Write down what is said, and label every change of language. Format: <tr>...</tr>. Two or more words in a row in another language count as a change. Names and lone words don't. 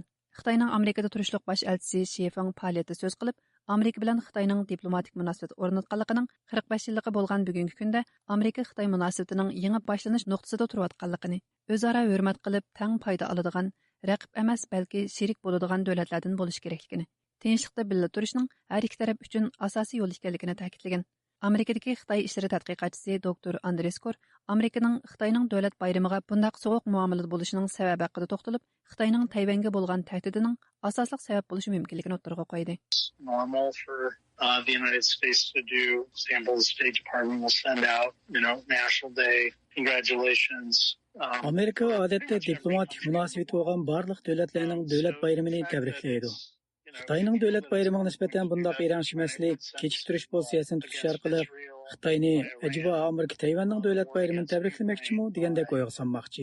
<uz>Xitoyning Amerikada turishliq bosh elchisi Shefang faoliyatida so'z qilib, Amerika bilan Xitoyning diplomatik munosabat o'rnatganligining 45 yilligi bo'lgan bugungi kunda Amerika Xitoy munosabatining yangi boshlanish nuqtasida turayotganligini, o'zaro hurmat qilib, tang foyda oladigan, raqib emas balki sherik bo'ladigan davlatlardan bo'lish kerakligini, tinchlikda birga turishning har ikki taraf uchun asosiy yo'l ekanligini ta'kidlagan. Amerikadagi Xitoy ishlari tadqiqotchisi doktor Andreskor Amerikaning Xitoyning davlat bayramiga bundaq sovuq muomalada bo'lishining sababi haqida to'xtalib, Xitoyning Tayvanga bo'lgan tahdidining asosliq sabab bo'lishi mumkinligini o'rtaga qo'ydi.</uz> <en>Normal for the United States to do. For example, the State Department will send out, National Day congratulations.</en> <uz>Amerika odatda diplomatik munosabat bo'lgan barliq davlatlarning davlat bayramini tabriklaydi. Xitoyning davlat bayramiga nisbatan bundoq e'lonchimaslik, kechiktirish pozitsiyasini tutish orqali Xitoyni ajiba Amerika Tayvanning davlat bayramini tabriklamoqchimi degandek o'yga solmoqchi.</uz>